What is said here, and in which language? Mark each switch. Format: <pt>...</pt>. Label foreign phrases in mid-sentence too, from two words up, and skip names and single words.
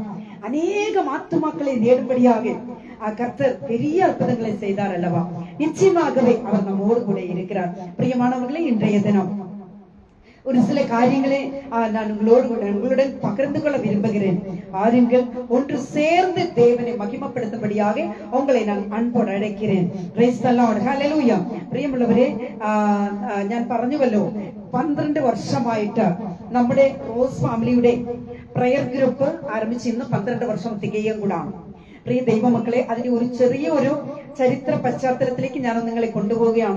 <ta>அநேகம் ஆத்துமாக்களை நேடும்படியாக கர்த்தர் பெரிய அற்புதங்களை செய்தார் அல்லவா? நிச்சயமாகவே அவர் நம்மோடு கூட இருக்கிறார். பிரியமானவர்களே, இன்றைய தினம் ஒரு சில காரியங்களை நான் உங்களுடன் பகிர்ந்து கொள்ள விரும்புகிறேன். ஆறுங்கள், ஒன்று சேர்ந்து தேவனை மகிமைப்படுத்தும்படியாக உங்களை நான் അൻപോട് അழைக்கிறேൻ.</ta> <en>Praise the Lord. ഹല്ലേലൂയ.</en> <ml>പ്രിയമുള്ളവരെ, ഞാൻ പറഞ്ഞുവല്ലോ 12 വർഷമായിട്ട് നമ്മുടെ റോസ് ഫാമിലിയുടെ</ml> <en>prayer group</en> <ml>ആരംഭിച്ച് ഇന്ന് 12 വർഷം തികയും കൂടാണ്. പ്രിയ ദൈവമക്കളെ, അതിന്റെ ഒരു ചെറിയൊരു ചരിത്ര പശ്ചാത്തലത്തിലേക്ക് ഞാൻ നിങ്ങളെ കൊണ്ടുപോവുകയാണ്.</ml>